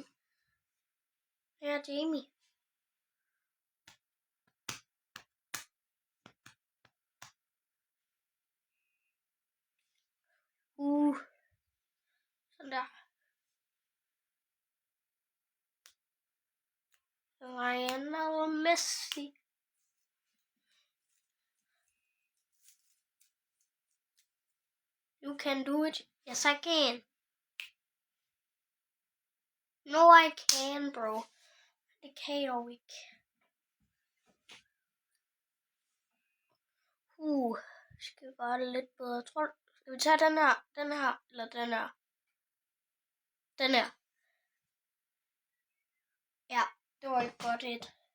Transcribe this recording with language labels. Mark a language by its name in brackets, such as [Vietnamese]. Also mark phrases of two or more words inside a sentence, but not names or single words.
[Danish] Her er Jamie. Sådan der. Lionel Messi. [English] You can do it. Yes, I can. No, I can, bro. [Danish] Det kan jeg jo ikke. Skal vi gøre det lidt bedre, tror du? Skal vi tage den her, eller den her? Den her. Ja, det var et godt et.